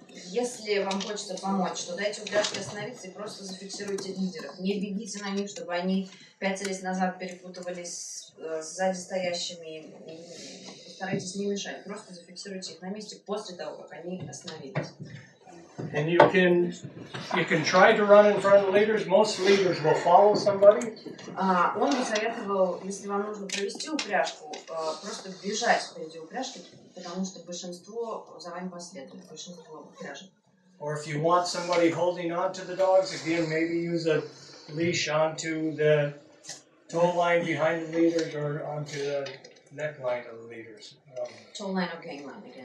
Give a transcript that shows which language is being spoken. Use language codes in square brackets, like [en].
[ru] Если вам хочется помочь, то дайте упряжке остановиться и просто зафиксируйте лидеров. Не бегите на них, чтобы они пятились назад, перепутывались сзади стоящими. Постарайтесь не мешать. Просто зафиксируйте их на месте после того, как они остановились. [en] And you can try to run in front of leaders. Most leaders will follow somebody. [ru] Он бы советовал, если вам нужно провести упряжку, просто бежать впереди упряжки, потому что большинство за вами последует, большинство упряжек. [en] Or if you want somebody holding on to the dogs, again, maybe use a leash onto the toe line behind the leaders or onto the neckline of the leaders. Toe line or gang line again?